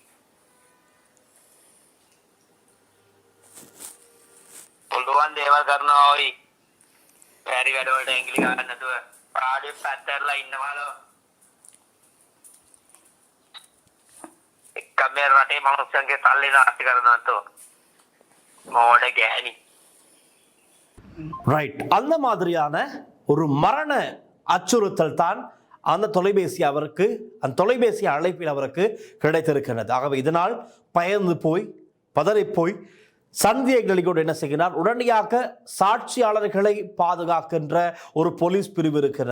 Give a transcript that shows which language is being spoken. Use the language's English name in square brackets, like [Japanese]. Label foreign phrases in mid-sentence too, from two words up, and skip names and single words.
[Sinhala] පුළුවන් දේවල් කරනවා ඔයි. පැරි වැඩ වලට ඇඟිලි ගන්න නැතුව පාඩුවේ පැත්තටලා ඉන්නවලු. එක්කම රටේ මනුස්සයන්ගේ තල්ලි නාස්ති කරනවා තෝ. මෝඩ ගෑණි. [Tamil] ரைட், அந்த மாதிரியான ஒரு மரண அச்சுறுத்தல் தான் அந்த தொலைபேசி அழைப்பில் அவருக்கு கிடைத்திருக்கிறது. ஆகவே இதனால் பயந்து போய் பதறி போய் சந்தி எக்னலி கூட என்ன செய்கிறார், உடனடியாக சாட்சியாளர்களை பாதுகாக்கின்ற ஒரு போலீஸ் பிரிவு இருக்கிறது.